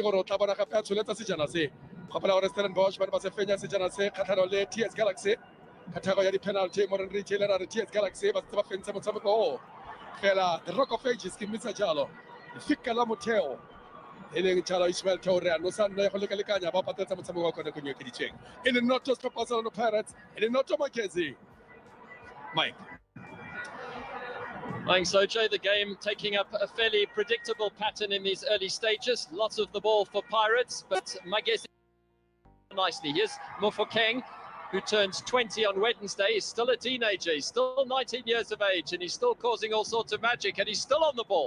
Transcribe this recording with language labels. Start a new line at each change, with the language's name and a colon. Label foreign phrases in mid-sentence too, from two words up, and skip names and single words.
Tswana: gore o tla bona gape a tsholetsa sejana se gopola gore Stellenbosch ba ne ba se fenya sejana se kgatlhanong le TS Galaxy ka thego ya di-penalty Moran Retailer a re TS Galaxy ba setse ba fentse motshameko o fela the Rock of Ages ke mmitsa jalo lefika la motheo e leng jalo Ismail Traore a no sa nna ya go lekalekanya ba pateletsa motshameko wa kone kong ekeditsweng e le noto setlhopha sa Orlando Pirates e le noto Magesi Mike.
English: Thanks, OJ. The game taking up a fairly predictable pattern in these early stages. Lots of the ball for Pirates, but Magesi nicely. Here's Mofokeng. who turns 20 on Wednesday, is still a teenager. He's still 19 years of age, and he's still causing all sorts of magic, and he's still on the ball.